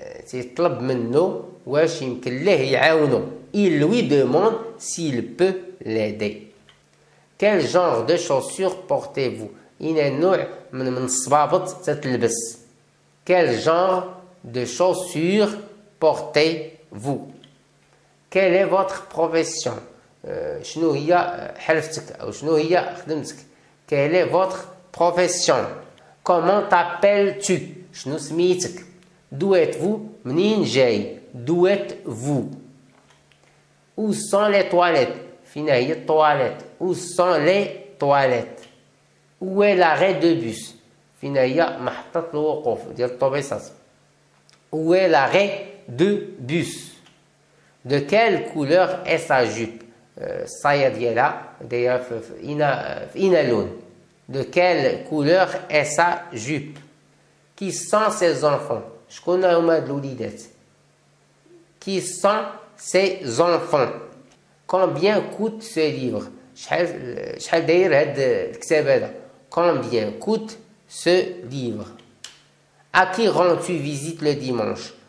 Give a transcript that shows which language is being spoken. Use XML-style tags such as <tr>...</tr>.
<ar>تيطلب منه واش يمكن له يعاونه.</ar> <fr>Il lui demande s'il peut l'aider. Quel genre de chaussures portez-vous?</fr> <ar>إن النوع من الصبابط تتلبس.</ar> <fr>Quel genre de chaussures portez-vous? Quelle est votre profession?</fr> <ar>شنو هي حرفتك أو شنو هي خدمتك.</ar> <fr>Quelle est votre profession? Comment t'appelles-tu?</fr> <ar>شنو سميتك.</ar> <fr>D'où êtes-vous?</fr> <ar>منين جاي.</ar> <fr>D'où êtes-vous? Où sont les toilettes?</fr> <ar>فين هي الطواليت.</ar> <fr>Où sont les toilettes? Où est l'arrêt de bus?</fr> <ar>فين هي محطة الوقوف ديال الطوبيسات.</ar> <fr>Où est l'arrêt de bus? De quelle couleur est sa jupe?</fr> <ar>الصاية ديالها دايرة في إنا لون.</ar> <fr>De quelle couleur est sa jupe? Qui sont ses enfants?</fr> <ar>شكون هما هاد الوليدات.</ar> <fr>Qui sont ses enfants? Combien coûte ce livre?</fr> <ar>شحال داير هاد الكتاب هذا.</ar> <fr>Combien coûte ce livre? À qui rends-tu visite le dimanche?</fr>